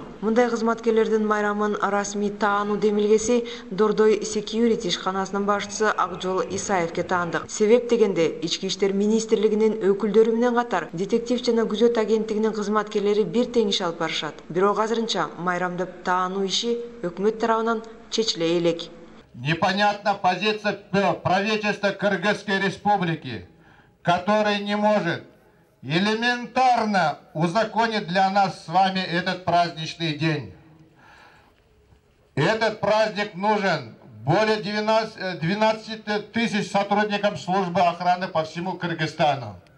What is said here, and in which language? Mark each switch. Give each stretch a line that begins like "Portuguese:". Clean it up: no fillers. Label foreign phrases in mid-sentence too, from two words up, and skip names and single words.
Kyrgyz: Мындай кызматкерлердин майрамын расмий таануу демилгеси Дордой Security ишканасынын башчысы Акжол Исаевке таандык. Себеп дегенде, Ички иштер министрлигинин өкүлдөрү менен катар детектив жана күзөт агенттигинин кызматкерлери бир тең иш алып барышат. Бирок азырынча майрамды таануу иши өкмөт тарабынан чечиле элек.
Russian: Непонятна позиция правительства Кыргызской республики, которое не может элементарно узаконить для нас с вами этот праздничный день. Этот праздник нужен более 12 тысяч сотрудникам службы охраны по всему Кыргызстану.